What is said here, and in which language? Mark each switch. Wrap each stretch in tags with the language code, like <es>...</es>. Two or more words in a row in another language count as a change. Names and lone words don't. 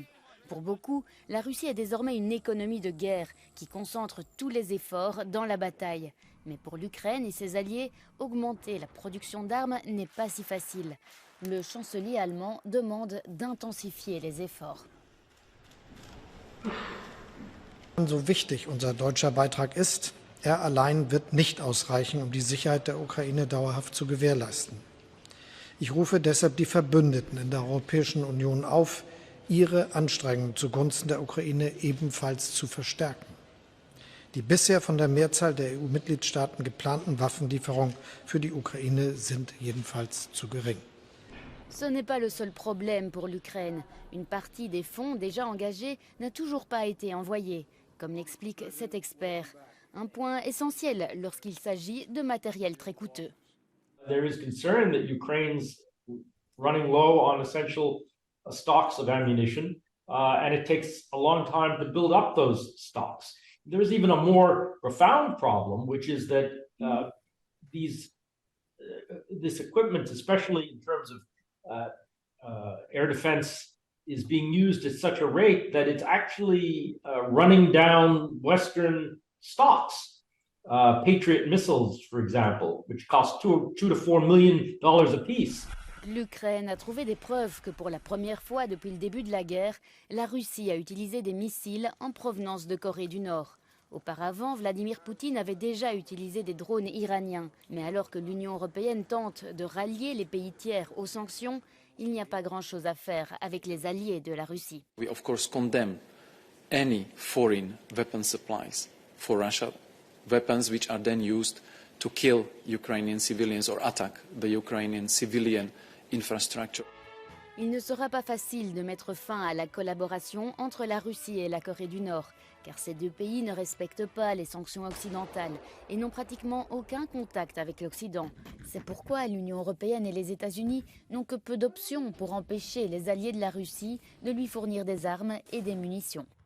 <fr>Pour beaucoup, la Russie est désormais une économie de guerre qui concentre tous les efforts dans la bataille. Mais pour l'Ukraine et ses alliés, augmenter la production d'armes n'est pas si facile. Le chancelier allemand demande d'intensifier les efforts.</fr> <de>So wichtig unser deutscher Beitrag ist, er allein wird nicht ausreichen, um die Sicherheit der Ukraine dauerhaft zu gewährleisten. Ich rufe deshalb die Verbündeten in der Europäischen Union auf, ihre Anstrengungen zugunsten der Ukraine ebenfalls zu verstärken. Die bisher von der Mehrzahl der EU-Mitgliedstaaten geplanten Waffenlieferungen für die Ukraine sind jedenfalls zu gering.</de> <fr>Ce n'est pas le seul problème pour l'Ukraine. Une partie des fonds déjà engagés n'a toujours pas été envoyée, comme l'explique cet expert. Un point essentiel lorsqu'il s'agit de matériel très coûteux.</fr> <en>There is concern that Ukraine's running low on essential stocks of ammunition, and it takes a long time to build up those stocks. There is even a more profound problem, which is that these this equipment, especially in terms of air defense, is being used at such a rate that it's actually running down Western stocks. Patriot missiles, for example, which cost $2 to $4 million apiece.</en> <fr>L'Ukraine a trouvé des preuves que pour la première fois depuis le début de la guerre, la Russie a utilisé des missiles en provenance de Corée du Nord. Auparavant, Vladimir Poutine avait déjà utilisé des drones iraniens. Mais alors que l'Union européenne tente de rallier les pays tiers aux sanctions, il n'y a pas grand-chose à faire avec les alliés de la Russie.</fr> <en>We of course condemn any foreign weapon supplies for Russia, weapons which are then used to kill Ukrainian civilians or attack the Ukrainian civilian infrastructure.</en> <fr>Il ne sera pas facile de mettre fin à la collaboration entre la Russie et la Corée du Nord, car ces deux pays ne respectent pas les sanctions occidentales et n'ont pratiquement aucun contact avec l'Occident. C'est pourquoi l'Union européenne et les États-Unis n'ont que peu d'options pour empêcher les alliés de la Russie de lui fournir des armes et des munitions.</fr>